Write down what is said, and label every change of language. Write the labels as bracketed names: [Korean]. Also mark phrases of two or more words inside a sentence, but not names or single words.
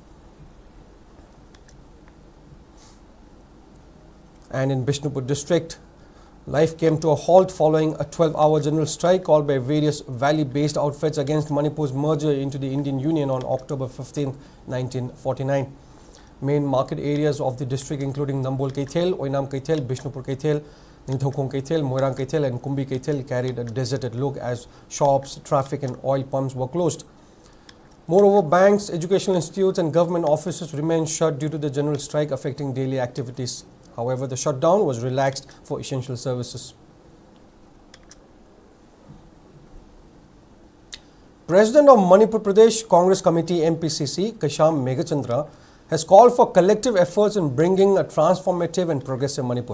[English] And in Bishnupur district, life came to a halt following a 12-hour general strike called by various valley-based outfits against Manipur's merger into the Indian Union on October 15, 1949. Main market areas of the district, including Nambol Kaithel, Oinam Kaithel, Bishnupur Kaithel, Ningthokong Kaithel, Moirang Kaithel and Kumbi Kaithel carried a deserted look as shops, traffic and oil pumps were closed. Moreover, banks, educational institutes and government offices remained shut due to the general strike affecting daily activities. However, the shutdown was relaxed for essential services. President of Manipur Pradesh Congress Committee MPCC, Kaisham Meghachandra, has called for collective efforts in bringing a transformative and progressive Manipur.